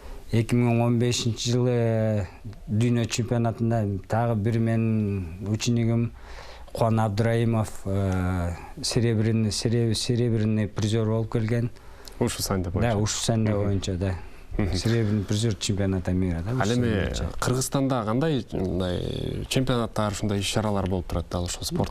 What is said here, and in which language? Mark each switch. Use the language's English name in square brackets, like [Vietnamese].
[Kyrgyz] 2015 жылы дүйнө чемпионатында тагы бир менин учениким Куан Абдраимов [Russian] серебряный призер [Kyrgyz] болуп келген. Ушу санда боюнча. Да, ушу санда боюнча, да. [Russian] Серебряный призер чемпионата мира, да. [Kyrgyz] Ал эми Кыргызстанда кандай чемпионаттар, ушундай иш-чаралар болуп турат дал ошо спорт?